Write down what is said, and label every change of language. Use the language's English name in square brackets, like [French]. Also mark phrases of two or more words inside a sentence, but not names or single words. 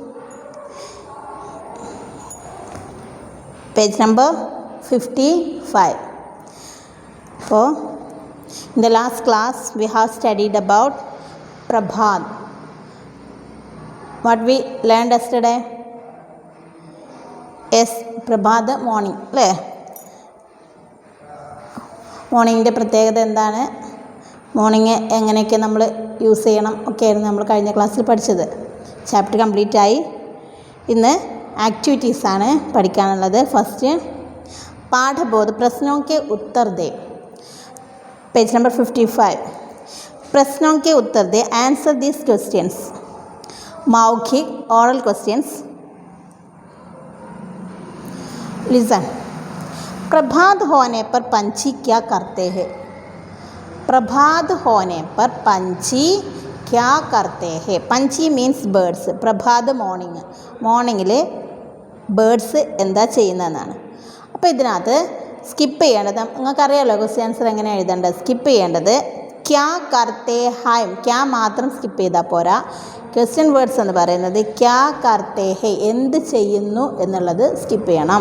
[English] Page number 55. So, in the last class, we have studied about Prabhat. What we learned yesterday? Yes, Prabhat morning. [Malayalam] മോർണിംഗിൻ്റെ പ്രത്യേകത എന്താണ്, മോർണിംഗ് എങ്ങനെയൊക്കെ നമ്മൾ യൂസ് ചെയ്യണം ഒക്കെയായിരുന്നു നമ്മൾ കഴിഞ്ഞ ക്ലാസ്സിൽ പഠിച്ചത്. [English] chapter complete [Malayalam] ആയി. ഇന്ന് ആക്ടിവിറ്റീസാണ് പഠിക്കാനുള്ളത്. [Hindi] ഫസ്റ്റ് പാഠബോധ പ്രശ്നോं के उत्तर दे. [English] page number [Hindi] 55. പ്രശ്നों के उत्तर दे. [English] answer these questions. മൗഖിക് oral questions. लिसन. [Hindi] प्रभात होने पर पंछी क्या करते हैं? प्रभात होने पर पंछी क्या करते हैं? [English] पंछी means birds. [Malayalam] പ്രഭാത് [English] morning birds [Malayalam] എന്താ ചെയ്യുന്നതെന്നാണ്. അപ്പോൾ ഇതിനകത്ത് സ്കിപ്പ് ചെയ്യേണ്ടത്, നിങ്ങൾക്കറിയാമല്ലോ [English] question answer [Malayalam] എങ്ങനെ എഴുതേണ്ടത്. സ്കിപ്പ് ചെയ്യേണ്ടത് [Hindi] क्या करते हैं. [Malayalam] ക്യാ മാത്രം സ്കിപ്പ് ചെയ്താൽ പോരാ. [English] question words [Malayalam] എന്ന് പറയുന്നത് [Hindi] क्या करते हैं, [Malayalam] എന്ത് ചെയ്യുന്നു എന്നുള്ളത് സ്കിപ്പ് ചെയ്യണം.